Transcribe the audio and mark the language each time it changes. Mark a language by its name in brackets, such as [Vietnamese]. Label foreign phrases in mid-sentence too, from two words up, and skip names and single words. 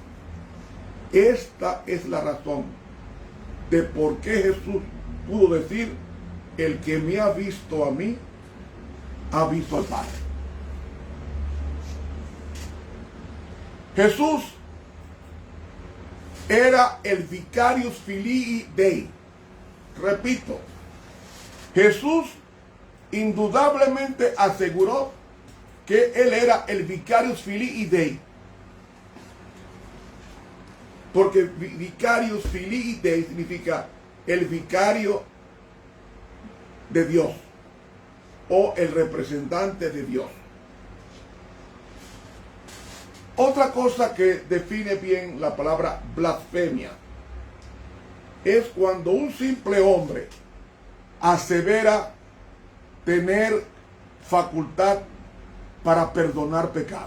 [Spanish] Esta es la razón de por qué Jesús pudo decir: el que me ha visto a mí, ha visto al Padre. Jesús era el [Latin] vicarius filii Dei. [Spanish] Repito, Jesús indudablemente aseguró que Él era el [Latin] vicarius filii Dei. [Spanish] Porque [Latin] vicarius filii Dei [Spanish] significa el vicario de Dios o el representante de Dios. Otra cosa que define bien la palabra blasfemia es cuando un simple hombre asevera tener facultad para perdonar pecados.